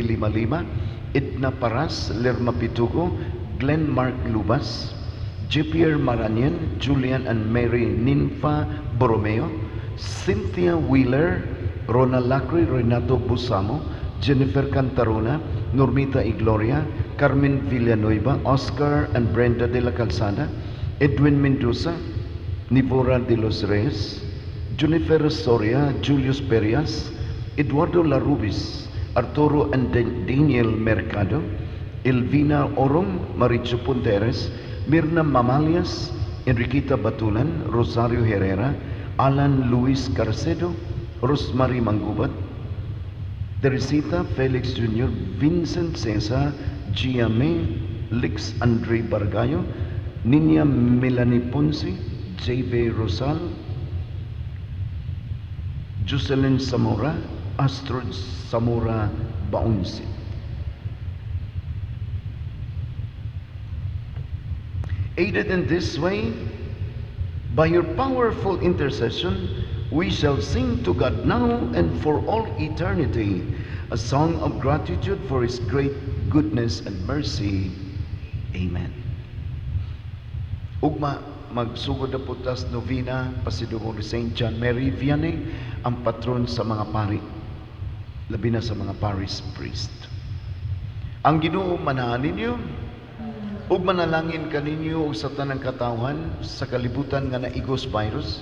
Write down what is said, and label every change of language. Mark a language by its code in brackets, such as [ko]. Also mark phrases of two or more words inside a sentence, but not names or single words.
[en] Lima Lima, Edna Paras, Lerma Pitugo, Glenn Mark Lubas, J.Pierre Maranian, Julian and Mary Ninfa Borromeo, Cynthia Wheeler, Rona Lacri, Renato Busamo, Jennifer Cantarona, Normita Igloria, Carmen Villanueva, Oscar and Brenda de la Calzada, Edwin Mendoza, Nivora de los Reyes, Junifer Soria, Julius Perias, Eduardo Larubis, Arturo and Daniel Mercado, Elvina Orong, Maricho Punteres, Mirna Mamalias, Enriqueta Batulan, Rosario Herrera, Alan Luis Carcedo, Rosemary Mangubat, Teresita Felix Jr., Vincent Cesar, Gia May, Lix Andre Bargayo, Nina Melanie Ponce, J.V. Rosal, Jocelyn Zamora, Astrid Zamora Baunsi. Aided in this way, by your powerful intercession, we shall sing to God now and for all eternity a song of gratitude for his great goodness and mercy. Amen. [ceb] Ugma, magsugod na putas novena, pasidugong ni St. John Mary Vianney, ang patron sa mga pari, labi na sa mga [en] parish priest. [ceb] Ang Ginoo manahan ninyo, ug manalangin kaninyo og sa tanang katawhan sa kalibutan nga naigos virus.